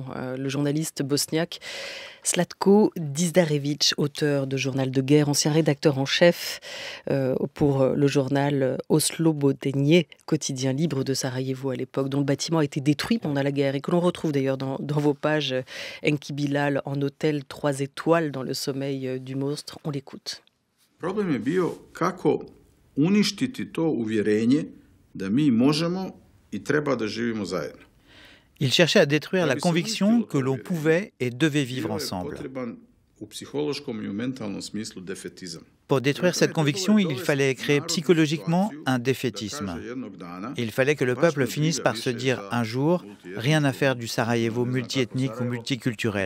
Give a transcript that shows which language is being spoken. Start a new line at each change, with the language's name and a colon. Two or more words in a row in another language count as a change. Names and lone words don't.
French: Le journaliste bosniaque Slatko Dizdarevic, auteur de Journal de guerre, ancien rédacteur en chef pour le journal Oslobodenje, quotidien libre de Sarajevo à l'époque, dont le bâtiment a été détruit pendant la guerre et que l'on retrouve d'ailleurs dans vos pages, Enki Bilal, en hôtel 3 étoiles dans le sommeil du monstre. On l'écoute.
Bosnian: Problem je bio kako uništiti to uvjerenje da mi možemo i treba da živimo zajedno.
French: Il cherchait à détruire la conviction que l'on pouvait et devait vivre ensemble. Pour détruire cette conviction, il fallait créer psychologiquement un défaitisme. Il fallait que le peuple finisse par se dire un jour « Rien à faire du Sarajevo multiethnique ou multiculturel.